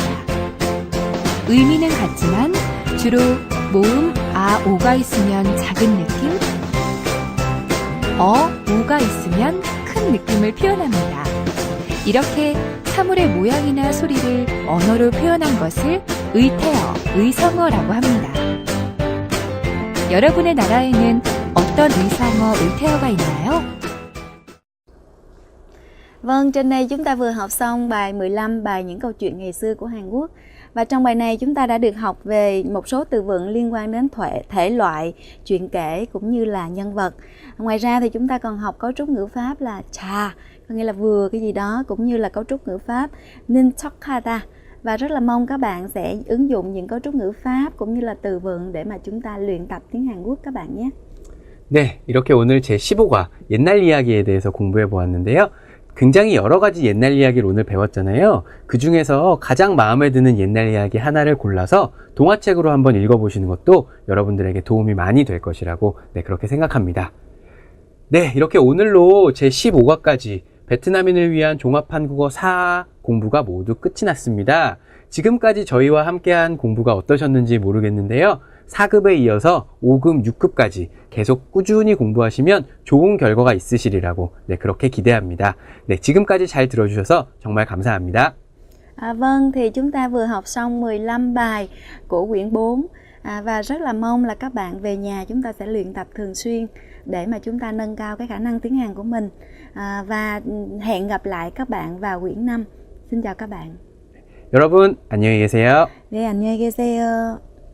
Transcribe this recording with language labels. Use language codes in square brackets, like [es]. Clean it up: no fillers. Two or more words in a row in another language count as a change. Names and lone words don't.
[ko] 의미는 같지만 주로 모음 아, 오가 있으면 작은 느낌, 오가 있으면 큰 느낌을 표현합니다. 이렇게 사물의 모양이나 소리를 언어로 표현한 것을 의태어, 의성어라고 합니다. 여러분의 나라에는 어떤 의성어, 의태어가 있나요? [vi] Vâng, trên đây chúng ta vừa học xong bài 15, bài những câu chuyện ngày xưa của Hàn Quốc. Và trong bài này chúng ta đã được học về một số từ vựng liên quan đến thể loại, chuyện kể cũng như là nhân vật. Ngoài ra thì chúng ta còn học cấu trúc ngữ pháp là cha, có nghĩa là vừa cái gì đó, cũng như là cấu trúc ngữ pháp [ko] 는 척하다. [vi] Và rất là mong các bạn sẽ ứng dụng những cấu trúc ngữ pháp cũng như là từ vựng để mà chúng ta luyện tập tiếng Hàn Quốc các bạn nhé. [ko] 네, 이렇게 오늘 제15과 옛날 이야기에 대해서 공부해 보았는데요. 굉장히 여러 가지 옛날 이야기를 오늘 배웠잖아요. 그 중에서 가장 마음에 드는 옛날 이야기 하나를 골라서 동화책으로 한번 읽어보시는 것도 여러분들에게 도움이 많이 될 것이라고 그렇게 생각합니다. 네, 이렇게 오늘로 제15과까지 베트남인을 위한 종합 한국어 4 공부가 모두 끝이 났습니다. 지금까지 저희와 함께한 공부가 어떠셨는지 모르겠는데요. 4급에 이어서 5급, 6급까지 계속 꾸준히 공부하시면 좋은 결과가 있으시리라고 그렇게 기대합니다. 네, 지금까지 잘 들어주셔서 정말 감사합니다. [vi] Vâng, thì chúng ta vừa học xong 15 bài của quyển 4 và rất là mong là các bạn về nhà chúng ta sẽ luyện tập thường xuyên để mà chúng ta nâng cao cái khả năng tiếng Hàn của mình. Và hẹn gặp lại các bạn vào quyển 5. Xin chào các bạn. [ko] 여러분, 안녕히 계세요. 네, 안녕히 계세요.